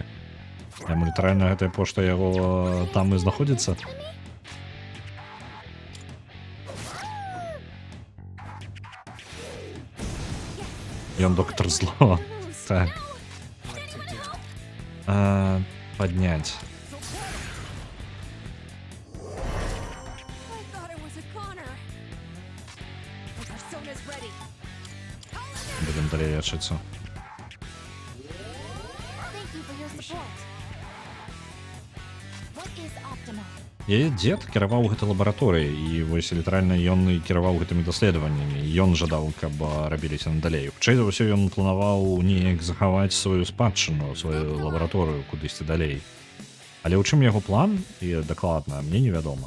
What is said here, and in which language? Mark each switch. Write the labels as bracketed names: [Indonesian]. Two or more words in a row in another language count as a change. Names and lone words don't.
[Belarusian] Яму літаральна гэтая пошта яго там і знаходзіцца. Ён доктор зло. Так. Падняць. [English] I thought it was a Connor. My persona's ready. [Belarusian] Будем далей лечыцца. [English] Thank you for your support. What is optimal? [Belarusian] Яе дзед кіраваў гэтай лабараторыяй, і вось літаральна ён і кіраваў гэтымі даследаваннямі. Ён жадаў, каб рабіліся надалей. Хутчэй за ўсё ён планаваў неяк захаваць сваю спадчыну, сваю лабараторыю кудысьці далей. Але ў чым яго план, і дакладна, мне невядома.